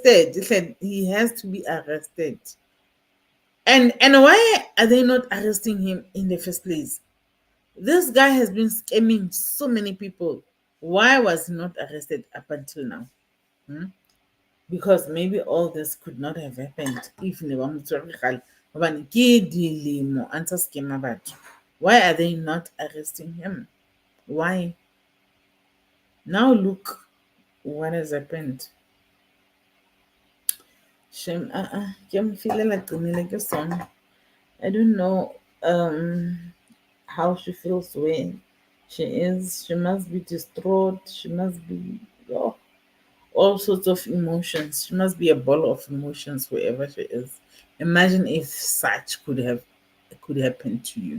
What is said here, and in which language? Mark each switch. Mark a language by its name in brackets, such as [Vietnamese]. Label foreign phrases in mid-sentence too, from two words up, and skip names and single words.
[English] He said he has to be arrested. And why are they not arresting him in the first place? This guy has been scamming so many people. Why was he not arrested up until now? Because maybe all this could not have happened if [Southern Sotho] ne ba mo tshwere gale. Hobane ke dilemo a ntse scammer batho. [English] Why are they not arresting him? Why? Now look what has happened. Shame, [Southern Sotho] ke mo feelela Gninile ke sona. [English] I don't know how she feels when she is. She must be distraught. She must be, oh, all sorts of emotions. She must be a ball of emotions wherever she is. Imagine if such could happen to you.